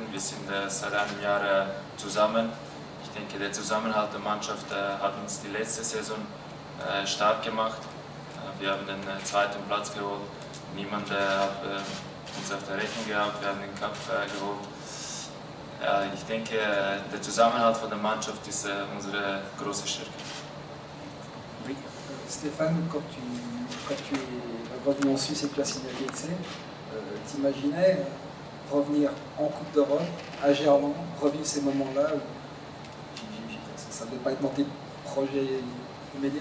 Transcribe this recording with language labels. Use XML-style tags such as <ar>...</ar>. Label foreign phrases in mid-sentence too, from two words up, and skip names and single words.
<de>Wir sind seit einem Jahr zusammen. Ich denke, der Zusammenhalt der Mannschaft hat uns die letzte Saison stark gemacht. wir haben den zweiten Platz geholt. Niemand hat uns auf der Rechnung gehabt, wir haben den Cup geholt. Ich denke, der Zusammenhalt von der Mannschaft ist unsere große Stärke.</de> <fr>Oui. Stéphane, quand tu es revenu en Suisse et que tu as signé à GETSE, t'imaginais revenir en Coupe d'Europe, à Gerland, revivre ces moments-là où ça ne devait pas être dans tes projets immédiats?</fr>